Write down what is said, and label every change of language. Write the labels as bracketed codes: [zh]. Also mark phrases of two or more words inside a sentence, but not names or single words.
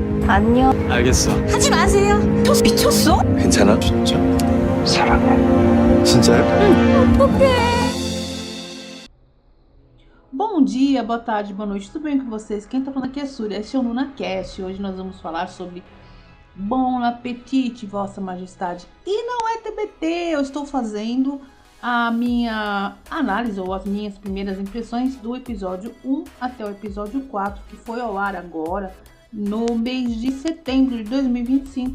[ko] 안녕. 알겠어. 하지 마세요. 미쳤어? 괜찮아? 진짜? 사랑해. 진짜요? 어떡해. [pt] Bom dia, boa tarde, boa noite, tudo bem com vocês? Quem tá falando aqui é Súria, esse é o NunaCast. Hoje nós vamos falar sobre Bon Appetit, Vossa Majestade. E não é TBT, eu estou fazendo a minha análise ou as minhas primeiras impressões do episódio 1 até o episódio 4, que foi ao ar agora no mês de setembro de 2025.